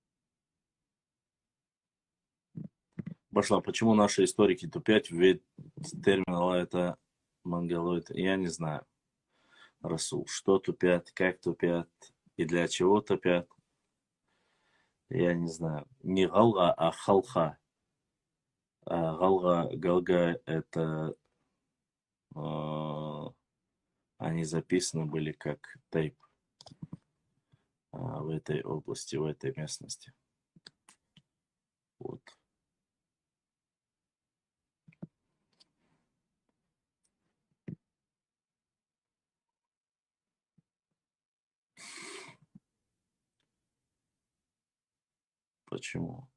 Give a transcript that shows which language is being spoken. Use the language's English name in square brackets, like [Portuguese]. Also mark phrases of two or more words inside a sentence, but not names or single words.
[Russian] Башла, почему наши историки тупят? Ведь терминал это монголоид. Я не знаю, Расул, что тупят, как тупят и для чего тупят. Я не знаю. Не галга, а халха. А галга это они записаны были как тейп в этой области, в этой местности. Вот. Почему?